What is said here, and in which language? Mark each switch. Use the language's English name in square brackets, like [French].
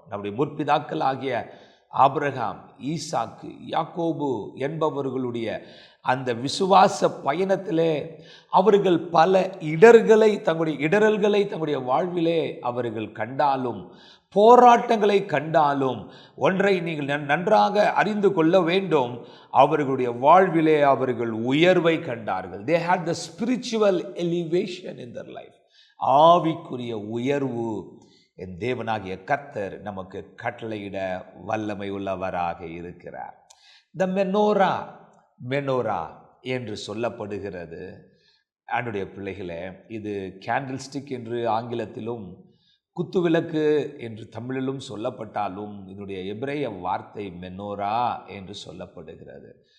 [Tamil] நம்முடைய முற்பிதாக்கள் ஆகிய ஆபிரகாம், ஈசாக்கு, யாக்கோபு என்பவர்களுடைய அந்த விசுவாச பயணத்திலே அவர்கள் பல இடரல்களை தங்களுடைய வாழ்விலே அவர்கள் கண்டாலும், போராட்டங்களை கண்டாலும், ஒன்றை நீங்கள் நன்றாக அறிந்து கொள்ள வேண்டும், அவர்களுடைய வாழ்விலே அவர்கள் உயர்வை கண்டார்கள். [English] They had the spiritual elevation in their life. [Tamil] ஆவிக்குரிய உயர்வு என் தேவனாகிய கர்த்தர் நமக்கு கட்டளையிட வல்லமை உள்ளவராக இருக்கிறார். த மெனோரா என்று சொல்லப்படுகிறது. ஆண்டுடைய பிள்ளைகளே, இது கேண்டில் ஸ்டிக் என்று ஆங்கிலத்திலும் குத்துவிளக்கு என்று தமிழிலும் சொல்லப்பட்டாலும் இதனுடைய எபிரேய வார்த்தை மெனோரா என்று சொல்லப்படுகிறது.